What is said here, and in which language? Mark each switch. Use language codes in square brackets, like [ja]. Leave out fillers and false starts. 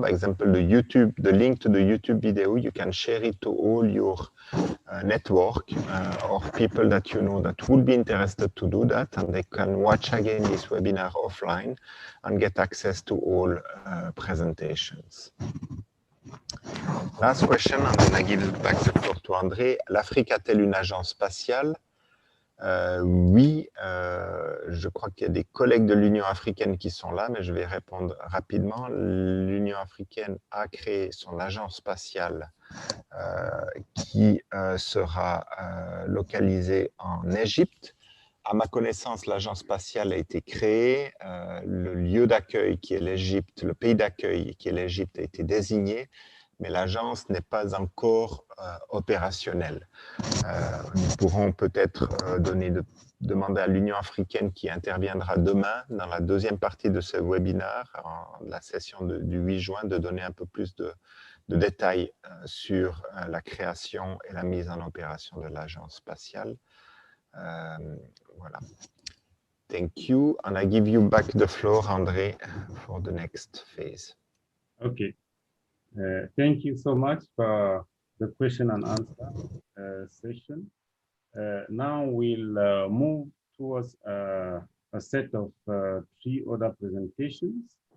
[en] By example, the link to the YouTube video, you can share it to all your network or people that you know that would be interested to do that, and they can watch again this webinar offline and get access to all presentations. Last question, and then I give back the floor to André. [fr] L'Afrique a-t-elle une agence spatiale? Oui, je crois qu'il y a des collègues de l'Union africaine qui sont là, mais je vais répondre rapidement. L'Union africaine a créé son agence spatiale qui sera localisée en Égypte. À ma connaissance, l'agence spatiale a été créée, le lieu d'accueil qui est l'Égypte, le pays d'accueil qui est l'Égypte a été désigné, mais l'agence n'est pas encore opérationnelle. Nous pourrons peut-être demander à l'Union africaine qui interviendra demain dans la deuxième partie de ce webinaire, la session du 8 juin, de donner un peu plus de détails sur la création et la mise en opération de l'agence spatiale. Voilà. [en] Thank you, and I give you back the floor, André, for the next phase. Okay. Thank you so much for the question and answer session. Now we'll move towards a set of 3 other presentations.